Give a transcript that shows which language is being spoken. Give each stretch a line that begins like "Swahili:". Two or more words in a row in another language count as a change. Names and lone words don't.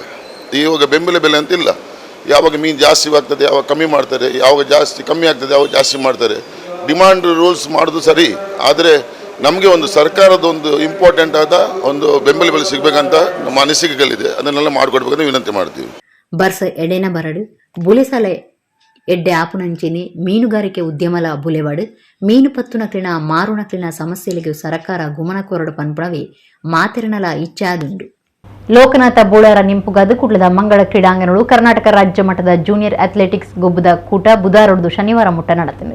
Kannada: ಇವಾಗ ಬೆಂಬಲ ಬೆಲೆ ಅಂತಿಲ್ಲ. ಯಾವಾಗ ಮೀನು ಜಾಸ್ತಿ ಆಗ್ತದೆ ಯಾವಾಗ ಕಮ್ಮಿ ಮಾಡ್ತಾರೆ, ಯಾವಾಗ ಜಾಸ್ತಿ ಕಮ್ಮಿ ಆಗ್ತದೆ ಯಾವಾಗ ಜಾಸ್ತಿ ಮಾಡ್ತಾರೆ.
English: demand rules
Kannada: ಮಾಡೋದು ಸರಿ, ಆದರೆ ನಮಗೆ ಒಂದು ಸರ್ಕಾರದ ಒಂದು ಇಂಪಾರ್ಟೆಂಟ್ ಆದ ಒಂದು ಬೆಂಬಲ ಬೆಲೆ ಸಿಗಬೇಕಂತ ನಮ್ಮ ಅನಿಸಿಕೆಗಳಿದೆ. ಅದನ್ನೆಲ್ಲ ಮಾಡಿಕೊಡ್ಬೇಕಂತ ವಿನಂತಿ ಮಾಡ್ತೀವಿ.
Tulu: ಬರ್ಸ ಎಡೆನ ಬರಡು ಬುಲೆಸಲೆ ಎಡ್ಡೆ ಆಪುನಂಚಿನಿ ಮೀನುಗಾರಿಕೆ ಉದ್ಯಮಲ ಬುಲೆವಾಡು ಮೀನು ಪತ್ತುನಕ್ಲಿನ ಮಾರುನಕ್ಲಿನ ಸಮಸ್ಯೆಗಳಿಗೆ ಸರ್ಕಾರ ಗುಮನ ಕೊರಡು ಪನ್ಪುಣವಿ ಮಾತೆರನಲ ಇಚ್ಛಾದುಂಡು. ಲೋಕನಾಥ ಬೋಳರ ನಿಂಪುಗಾದ ಕುಡ್ಲದ ಮಂಗಳ ಕ್ರೀಡಾಂಗಣಗಳು ಕರ್ನಾಟಕ ರಾಜ್ಯ ಮಟ್ಟದ
English: junior athletics
Tulu: ಗೊಬ್ಬದ ಕೂಟ ಬುಧವಾರದ್ದು ಶನಿವಾರ ಮುಟ್ಟ ನಡೆದಿದೆ.